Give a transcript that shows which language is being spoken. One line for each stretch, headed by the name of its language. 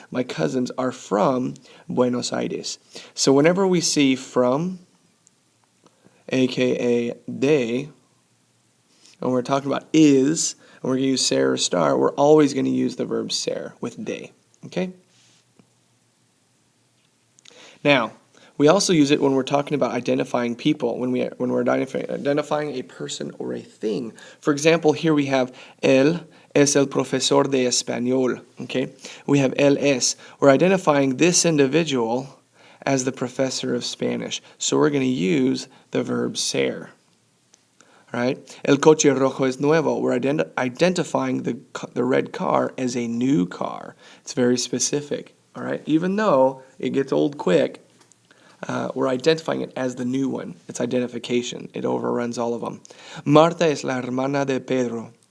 English: My cousins are from Buenos Aires. So whenever we see from, aka de, and we're talking about is, and we're going to use ser or star, we're always going to use the verb ser with de. Okay? Now, we also use it when we're talking about identifying people, when we're identifying a person or a thing. For example, here we have
Spanish: él es el profesor de español.
English: Okay, we have
Spanish: él es.
English: We're identifying this individual as the professor of Spanish. So we're going to use the verb ser. All right,
Spanish: el coche rojo es nuevo.
English: We're identifying the red car as a new car. It's very specific. All right, even though it gets old quick. We're identifying it as the new one. It's identification. It overruns all of them.
Spanish: Marta es la hermana de Pedro.